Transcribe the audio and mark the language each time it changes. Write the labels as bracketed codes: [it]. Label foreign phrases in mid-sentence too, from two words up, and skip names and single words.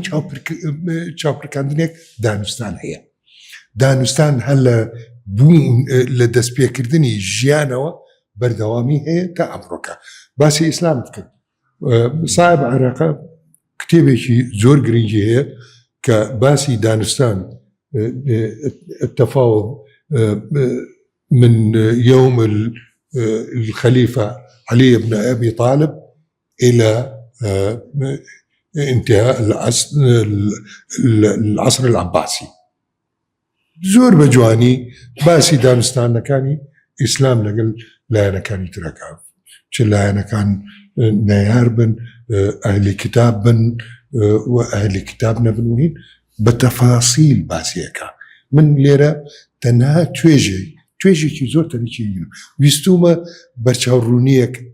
[ckb] چاوپڕکاندنێک دانوستان هەیە دانوستان هەر لە دەستپێکردنی ژیانەوە بەردەوامی هەیە تا ئەمڕۆکە باسی ئیسلامت کرد صاحب عراقە کتێبێکی زۆر گرنگی هەیە کە باسی دانوستان [ar] التفاوض من يوم الخليفة علي بن أبي طالب إلى انتهاء العصر العباسي [ckb] زۆر بەجوانی باسی دانوستانەکانی ئیسلام لەگەڵ لایەنەکانی ترەکە چ لایەنەکان نەیار بن ئەهلی کتاب بن و ئەهلی کتاب نەبنوین بە تەفاسیل باسیەکە من لێرە تەنها توێژێکی زۆر تەنێکی ویستومە بەرچاوڕوونیەک